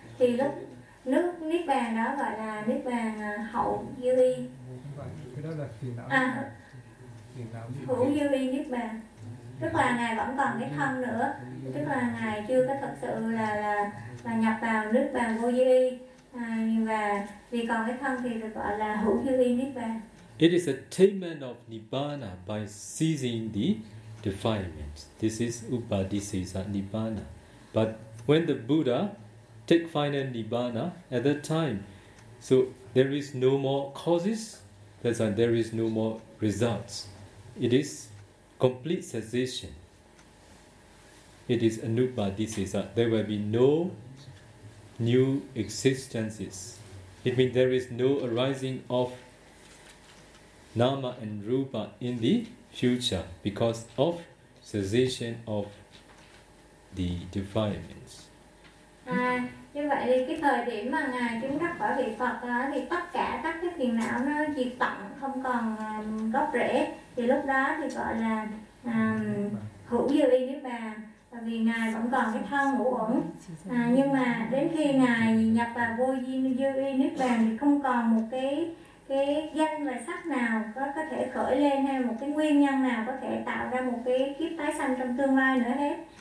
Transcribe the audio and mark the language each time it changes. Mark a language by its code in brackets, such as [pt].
[vi] thì lúc nước niết bàn đó gọi là niết bàn hậu dư vi. Cái đó là phiền não. À, hữu dư vi niết bàn, tức là ngài vẫn còn cái thân nữa, tức là ngài chưa có thật sự là nhập vào niết bàn vô dư vi. [en] It is attainment of Nibbana by ceasing the defilements. This is Upadisesa Nibbana. But when the Buddha take final Nibbana at that time, so there is no more causes, that's why there is no more results. It is complete cessation. It is Anupadisesa. There will be no new existences. It means there is no arising of nama and rupa in the future because of cessation of the defilements. [vi] À, như vậy thì cái thời điểm mà ngài chứng đắc quả vị Phật đó, thì tất cả các cái phiền não nó diệt tận, không còn gốc rễ, thì lúc đó thì gọi là hữu dư vi niết bàn. Tại vì ngài vẫn còn cái thân ngũ uẩn, nhưng mà đến khi ngài nhập vào vô dư vi niết bàn thì không còn một cái danh và sắc nào có thể khởi lên, hay một cái nguyên nhân nào có thể tạo ra một cái kiếp tái sanh trong tương lai nữa hết.